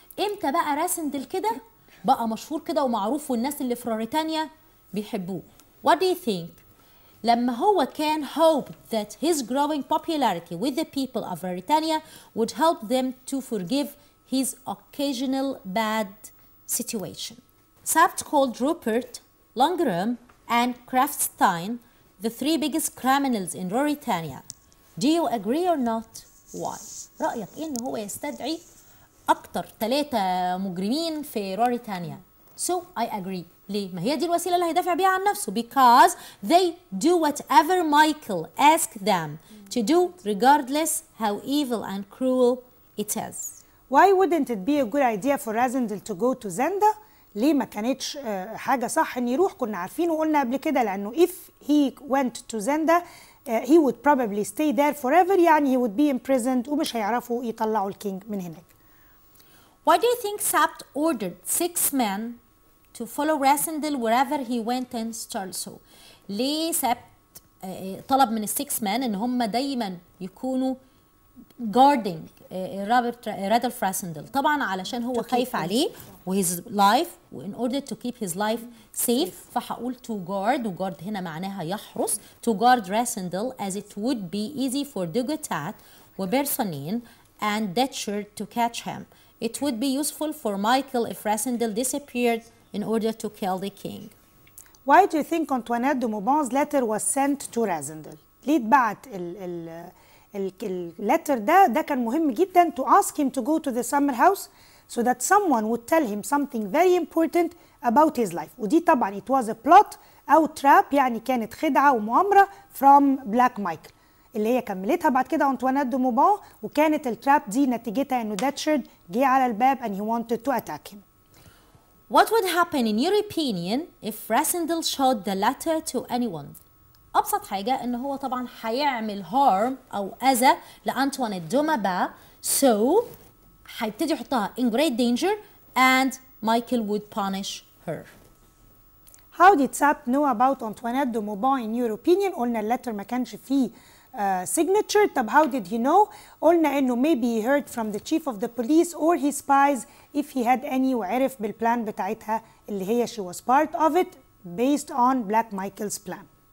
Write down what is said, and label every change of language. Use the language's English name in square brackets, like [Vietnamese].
[Arabic] امتى بقى راسندل كده بقى مشهور كده ومعروف والناس اللي في موريتانيا بيحبوه؟ [English] What do you think؟ لما هو كان hoped that his growing popularity with the people of Mauritania would help them to forgive his occasional bad situation. Sabt called Rupert, Langram, and Kraftstein the three biggest criminals in Mauritania. Do you agree or not? Why? [Arabic] رأيك إيه إن هو يستدعي أكتر 3 مجرمين في موريتانيا؟ [English] So I agree. [Arabic] ليه؟ ما هي دي الوسيلة اللي هيدافع بيها عن نفسه. [English] Because they do whatever Michael asked them to do regardless how evil and cruel it is. Why wouldn't it be a good idea for Rasindel to go to Zenda? [Arabic] ليه ما كانتش حاجة صح إن يروح؟ كنا عارفين وقلنا قبل كده لأنه [English] if he went to Zenda he would probably stay there forever، [Arabic] يعني [English] he would be imprisoned [Arabic] ومش هيعرفوا يطلعوا الكينج من هناك. [English] Why do you think Sabt ordered 6 men to follow Rasindel wherever he went in Starso? [Arabic] ليه سبت طلب من ال6 men ان هم دايما يكونوا guarding رادولف راسندل؟ طبعا علشان هو خايف عليه وhis life و [English] in order to keep his life safe، [Arabic] فهقول to guard، وguard هنا معناها يحرس، [English] to guard Rasindel as it would be easy for Dugutat [Arabic] وبرسونين and Detcherd to catch him. [English] It would be useful for Michael if Rasindel disappeared in order to kill the king. Why do you think Antoinette de Maubant's letter was sent to Rasindel؟ [Arabic] ليه اتبعت اللتر ده كان مهم جدا [English] to ask him to go to the summer house so that someone would tell him something very important about his life. [Arabic] ودي طبعا [English] it was a plot [Arabic] أو trap، يعني كانت خدعة ومؤامرة from Black Michael اللي هي كملتها بعد كده أنطوانيت دو موبان، وكانت التراب دي نتيجتها إنه داتشرد جه على الباب [English] and he wanted to attack him. What would happen in your opinion if Rasindel showed the letter to anyone? [Arabic] أبسط حاجة إن هو طبعا هيعمل harm أو أذى لأنطوانيت دو موبان، so هيبتدي يحطها [English] in great danger and Michael would punish her. How did Sabt know about Antoinette de Maubant in your opinion؟ [Arabic] قلنا اللتر ما كانش فيه [English] signature. طب how did he know؟ قلنا إنه maybe he heard from the chief of the police or his spies if he had any، [Arabic] وعرف بالبلان بتاعتها اللي هي [English] she was part of it based on Black Michael's plan.